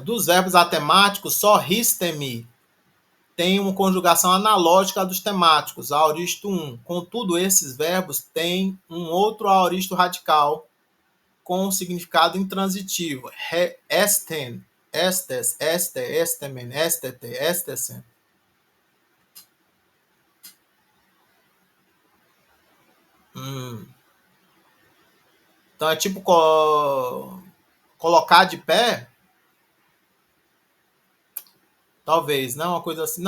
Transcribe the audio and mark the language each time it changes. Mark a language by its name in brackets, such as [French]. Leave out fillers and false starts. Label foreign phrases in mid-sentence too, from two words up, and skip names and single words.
[Portuguese] Dos verbos atemáticos, só ristemi tem uma conjugação analógica dos temáticos, aoristo 1. Contudo, esses verbos têm um outro aoristo radical com significado intransitivo. [Greek] Esten, estes, este, estemen, estete, estesen. [Portuguese] Então é tipo colocar de pé. Talvez, não? Uma coisa assim.